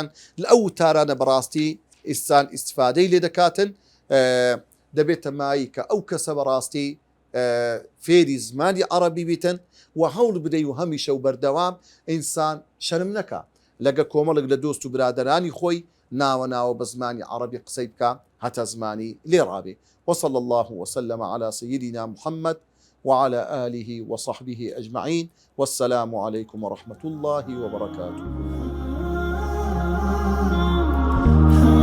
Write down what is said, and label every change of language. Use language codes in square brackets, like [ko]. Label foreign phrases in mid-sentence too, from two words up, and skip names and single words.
[ckb] لە ئەو وتارانە بەڕاستی ئینسان ئیستیفادەی لێ دەکاتن، دەبێتە مایی کە ئەو کەسە بەڕاستی فێری زمانی عەرەبی بیتن و هەوڵ بدەی و هەمیشە و بەردەوام ئینسان شەرم نەکا لەگە کۆمەڵک لە دۆست و برادرانی خۆی ناوە بە زمانی عەرەبی قسەی بکە هەتا زمانی لێ ڕابێ. [ar] وصلى الله وسلم على سيدنا محمد وعلى آله وصحبه أجمعين، والسلام عليكم ورحمة الله وبركاته.